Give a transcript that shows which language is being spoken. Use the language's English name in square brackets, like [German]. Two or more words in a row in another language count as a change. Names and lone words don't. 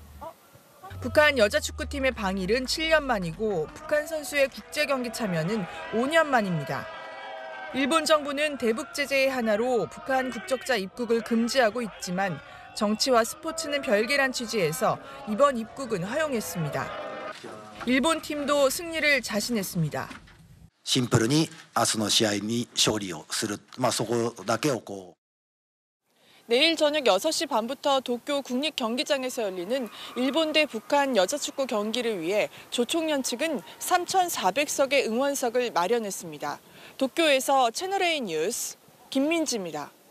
[Korean] 북한 여자축구팀의 방일은 7년 만이고 북한 선수의 국제경기 참여는 5년 만입니다. 일본 정부는 대북 제재의 하나로 북한 국적자 입국을 금지하고 있지만 정치와 스포츠는 별개란 취지에서 이번 입국은 허용했습니다. 일본 팀도 승리를 자신했습니다. [Japanese] シンプルに明日の試合に勝利をする、そこだけを [Korean] 내일 저녁 6시 반부터 도쿄 국립경기장에서 열리는 일본 대 북한 여자축구 경기를 위해 조총련 측은 3,400석의 응원석을 마련했습니다. 도쿄에서 채널A 뉴스 김민지입니다.